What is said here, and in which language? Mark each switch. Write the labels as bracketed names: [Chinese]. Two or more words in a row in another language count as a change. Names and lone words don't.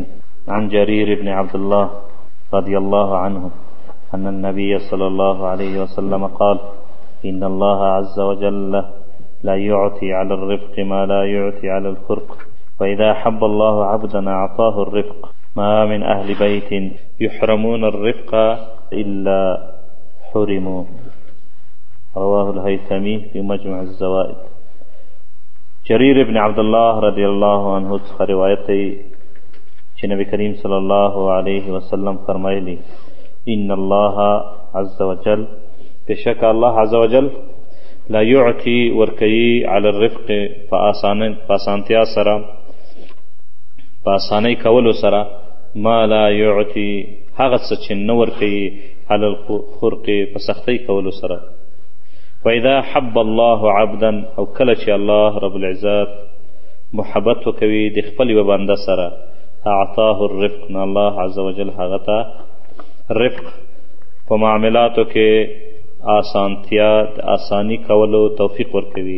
[Arabic] عن جرير بن عبد الله رضي الله عنه أن النبي صلى الله عليه وسلم قال: إن الله عز وجل لا يعطي على الرفق ما لا يعطي على الخرق، وإذا حب الله عبدا أعطاه الرفق. ما من أهل بيت يحرمون الرفق إلا حرموا. رواه الهيثمي في مجمع الزوائد. [Pashto] جریر ابن عبدالله [Arabic] رضی الله عنه [Pashto] څخه روایت دی چې نبی کریم [Arabic] صلی الله علیه وسلم [Pashto] فرمایلی: [Arabic] ان الله عز وجل، بشک الله عز وجل، لا يعطي ورکوي على الرفق، [Pashto] په اسانتیا سره، په اسانۍ کولو سره، [Arabic] ما لا يعطي [Pashto] هغه څه چې نه ورکوي [Arabic] على الخرق، [Pashto] په سختۍ کولو سره. [Arabic] وإذا حب الله عبدا، [Pashto] او کله چې [Arabic] الله رب العزت [Pashto] محبت وکوي د خپل یوه بنده سره، [Arabic] اعطاه الرفق، [Pashto] نو [Arabic] الله عز وجل [Pashto] هغه ته رفق په معاملاتو کې آسانتیا، د آسانی کولو توفیق ورکوي.